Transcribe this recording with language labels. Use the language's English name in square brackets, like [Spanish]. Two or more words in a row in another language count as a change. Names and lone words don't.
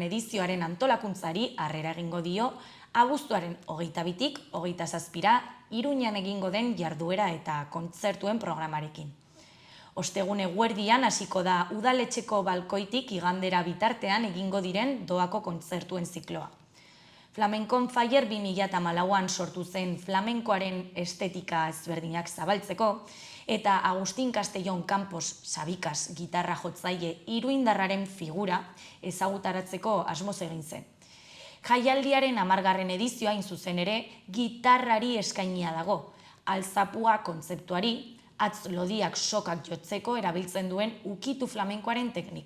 [Basque] edizioaren antolakuntzari harrera egingo dio, abuztuaren 22tik 27ra Iruñan egingo den jarduera eta kontzertuen programarekin. Ostegun eguerdian hasiko da udaletxeko balkoitik igandera bitartean egingo diren doako kontzertuen zikloa. Flamenco on Fire 2014an sortu zen flamenkoaren estetika ezberdinak zabaltzeko, eta Agustin Castellón Campos Sabikaz gitarra jotzaile iruindarraren figura ezagutaratzeko asmoz egin zen. Jaialdiaren 10. edizioa hain zuzen ere gitarrari eskainia dago, altzapua kontzeptuari, hatz lodiak sokak jotzeko erabiltzen duen ukitu flamenkoaren teknika.